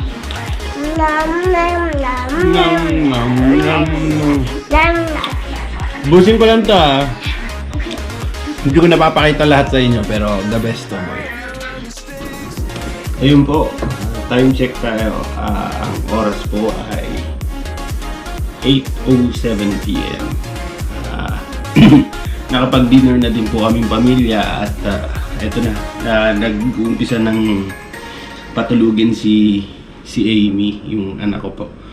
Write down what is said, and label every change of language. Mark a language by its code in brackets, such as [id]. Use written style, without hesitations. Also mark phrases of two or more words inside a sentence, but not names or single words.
[tl] なんなんなんなん。 Busin ko lang to ah. Hindi ko napapakita lahat sa inyo pero [en] the best [tl] to boy. Ayun po, [en] time check [tl] tayo. Ang oras po ay 8:07 PM. Nakapag-dinner na din po kaming pamilya at eto na, nag-uumpisa ng patulugin si Amy, yung anak ko po.